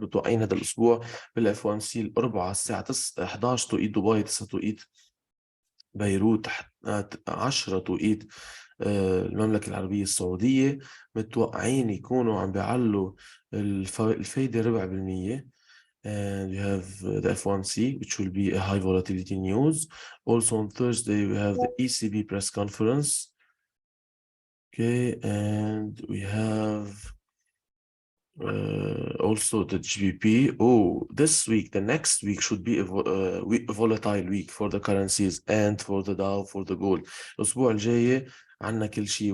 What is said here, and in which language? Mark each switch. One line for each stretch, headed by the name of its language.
Arabic: متوقعين هذا الأسبوع بال FOMC الأربعاء الساعة 11 توقيت دبي، 9 توقيت بيروت، 10 توقيت المملكة العربية السعودية. متوقعين يكونوا عم بيعلوا الفايدة 4%.
English: And we have the FOMC, which will be a high volatility news. Also on Thursday, we have the ECB press conference. Okay, and we have also the GBP. Oh, this week, the next week should be a volatile week for the currencies and for the Dow, for the gold.
Arabic: الأسبوع الجاي عنا كل شيء.